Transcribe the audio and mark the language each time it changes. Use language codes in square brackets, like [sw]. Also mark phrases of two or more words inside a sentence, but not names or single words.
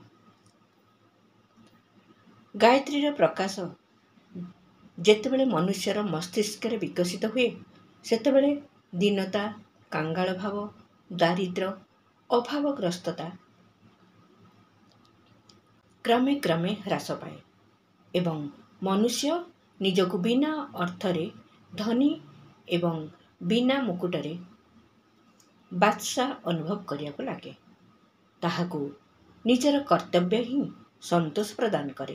[or] ଗାୟତ୍ରୀ ପ୍ରକାଶ ଯେତେବେଳେ ମନୁଷ୍ୟର ମସ୍ତିଷ୍କ ବିକଶିତ ହୁଏ ସେତେବେଳେ ଦୀନତା, କାଙ୍ଗାଳ ଭାବ, ଦାରିଦ୍ର୍ୟ, ଅଭାବଗ୍ରସ୍ତତା କ୍ରମେ କ୍ରମେ ହ୍ରାସ ପାଏ ଏବଂ ମନୁଷ୍ୟ ନିଜକୁ ବିନା ଅର୍ଥରେ ଧନୀ ଏବଂ ବିନା ମୁକୁଟରେ ବାଦଶାହ ଅନୁଭବ କରିବା ଲାଗେ। ତାହାକୁ ନିଜର କର୍ତ୍ତବ୍ୟ ହିଁ ସନ୍ତୋଷ ପ୍ରଦାନ କରେ।